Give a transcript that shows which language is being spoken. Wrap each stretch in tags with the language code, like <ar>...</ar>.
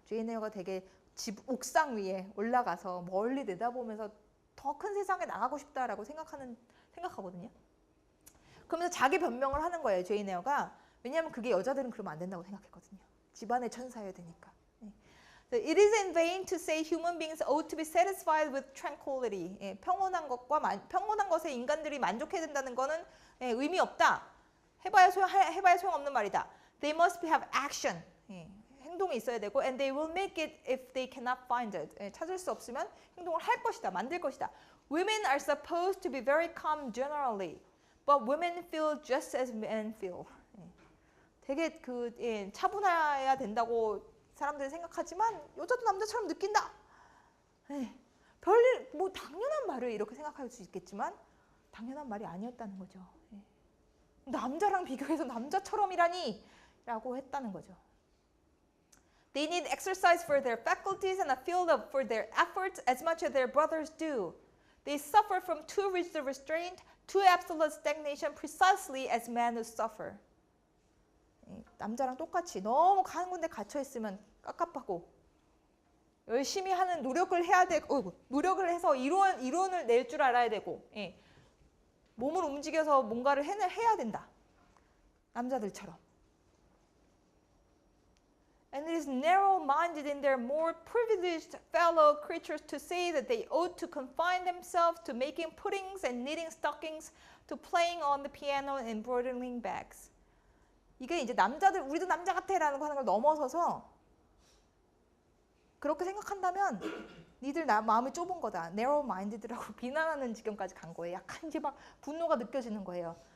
<ko>제인 에어가 되게 집 옥상 위에 올라가서 멀리 내다보면서 더 큰 세상에 나가고 싶다라고 생각하거든요. 그러면서 자기 변명을 하는 거예요, 제인 에어가. 왜냐하면 그게 여자들은 그러면 안 된다고 생각했거든요. 집안의 천사여야 되니까.</ko> <en>It is in vain to say human beings ought to be satisfied with tranquility.</en> <ko>예, 평온한 것에 인간들이 만족해야 된다는 거는 의미 없다. 해봐야 소용없는 말이다.</ko> <en>They must have action.</en> <ko>예, 행동이 있어야 되고,</ko> <en>and they will make it if they cannot find it.</en> <ko>예, 찾을 수 없으면 행동을 할 것이다, 만들 것이다.</ko> <en>Women are supposed to be very calm generally, but women feel just as men feel.</en> <ko>예, 되게 차분해야 된다고 사람들이 생각하지만 여자도 남자처럼 느낀다. 별일, 뭐 당연한 말을 이렇게 생각할 수 있겠지만 당연한 말이 아니었다는 거죠. 남자랑 비교해서 남자처럼이라니 라고 했다는 거죠.</ko> <en>They need exercise for their faculties and a field for their efforts as much as their brothers do. They suffer from too rigid restraint, too absolute stagnation, precisely as men who suffer.</en> <ko>남자랑 똑같이 너무 한 군데 갇혀 있으면 깝깝하고, 열심히 하는 노력을 해야 되고, 노력을 해서 이론을 낼 줄 알아야 되고, 몸을 움직여서 뭔가를 해야 된다. 남자들처럼.</ko> <en>And it is narrow-minded in their more privileged fellow creatures to say that they ought to confine themselves to making puddings and knitting stockings, to playing on the piano and embroidering bags.</en> <ko>이게 이제 남자들, 우리도 남자 같아라는 거 하는 걸 넘어서서 그렇게 생각한다면 니들 마음이 좁은 거다. narrow-minded라고 비난하는 지경까지 간 거예요. 약간 이제 막 분노가 느껴지는 거예요.</ko>